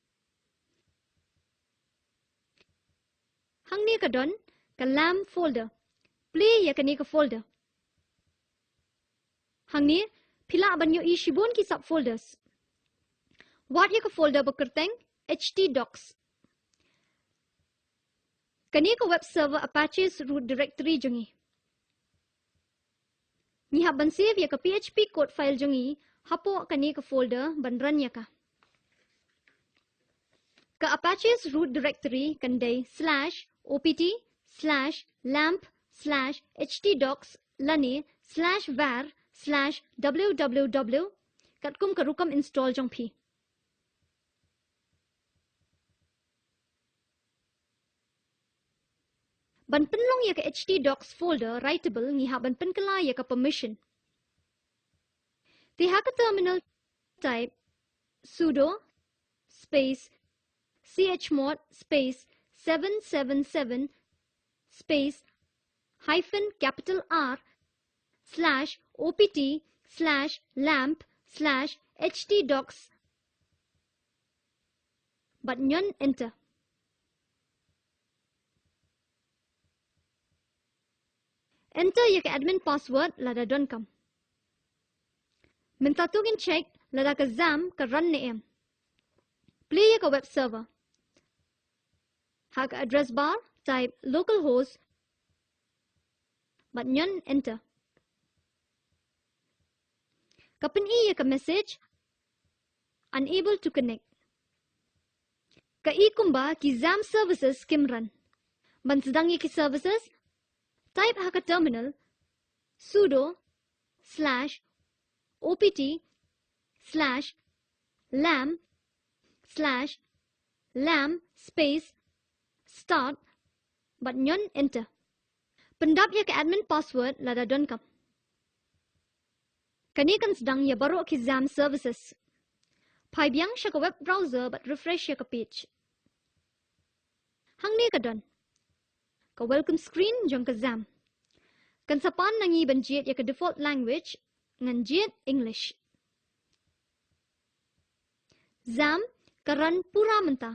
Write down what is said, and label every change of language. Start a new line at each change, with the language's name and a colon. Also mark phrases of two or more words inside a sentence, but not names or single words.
Khasi: Hang ni ka don ka
English: LAMP folder
Khasi: play ya ka ni ka folder. Hang ni pila ban yo i shibon ki subfolders. Wat ya ka folder bakerteng htdocs. Kani ka
English: web server Apache's root directory
Khasi: jongi. Nihap ban save ya ka
English: PHP code file
Khasi: jongi hapo kani ka folder ban run ya ka. Ka
English: Apache's root directory
Khasi: kandai /opt/lamp/htdocs lane/var/www katkum ka rukam install jong phi. Ban penlong ya ka
English: htdocs folder writable
Khasi: nihap ban penkala ya ka permission. Di ha ka terminal type
English: sudo space chmod space 777 space -opt/lamp/htdocs
Khasi: but nyon enter. Enter ya ka
English: admin password
Khasi: lada don kam. Minta tugin check lada ka XAMPP ka run neem. Play ya ka
English: web server.
Khasi: Ha ka
English: address bar type localhost
Khasi: but nyon enter. Kapan ya ka
English: message unable to connect.
Khasi: Ka ikumba ki
English: XAMPP services
Khasi: kim run. Ban sedang ya ki services type ha ka terminal
English: sudo /opt/lamp/lam space start
Khasi: but nyon enter. Pendap ya ka
English: admin password
Khasi: lada don kam. Kani kan sedang ya baru ki
English: XAMPP services.
Khasi: Pai biang siya ka
English: web browser
Khasi: but refresh ya ka page. Hang ni ka don. Ka
English: welcome screen
Khasi: jong ka XAMPP. Kan sapan nangi ban jet ya ka
English: default language
Khasi: ngan jet English. XAMPP ka run pura menta.